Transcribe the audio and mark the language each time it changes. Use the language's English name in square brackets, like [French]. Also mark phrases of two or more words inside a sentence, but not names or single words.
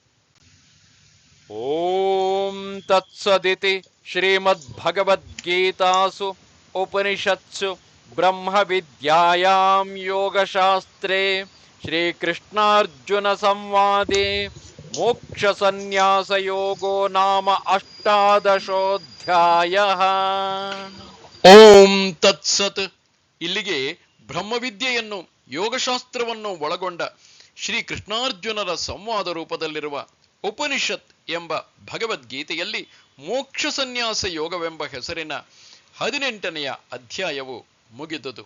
[Sanskrit] ಓಂ ತತ್ಸದಿತಿ ಶ್ರೀಮದ್ಭಗವದ್ಗೀತಾಸು ಉಪನಿಷತ್ಸು ಬ್ರಹ್ಮ ವಿದ್ಯಾಯಾಂ ಯೋಗಶಾಸ್ತ್ರೇ ಶ್ರೀಕೃಷ್ಣಾರ್ಜುನ ಸಂವಾದೇ ಮೋಕ್ಷ ಸನ್ಯಾಸ ಯೋಗೋ ನಾಮ 18ೋऽಧ್ಯಾಯಃ. ಓಂ ತತ್ಸತ್. [Kannada] ಇಲ್ಲಿಗೆ ಬ್ರಹ್ಮವಿದ್ಯೆಯನ್ನು, ಯೋಗಶಾಸ್ತ್ರವನ್ನು ಒಳಗೊಂಡ ಶ್ರೀ ಕೃಷ್ಣಾರ್ಜುನರ ಸಂವಾದ ರೂಪದಲ್ಲಿರುವ ಉಪನಿಷತ್ ಎಂಬ ಭಗವದ್ಗೀತೆಯಲ್ಲಿ ಮೋಕ್ಷ ಸನ್ಯಾಸ ಯೋಗವೆಂಬ ಹೆಸರಿನ 18ನೆಯ ಅಧ್ಯಾಯವು ಮುಗಿದುದು.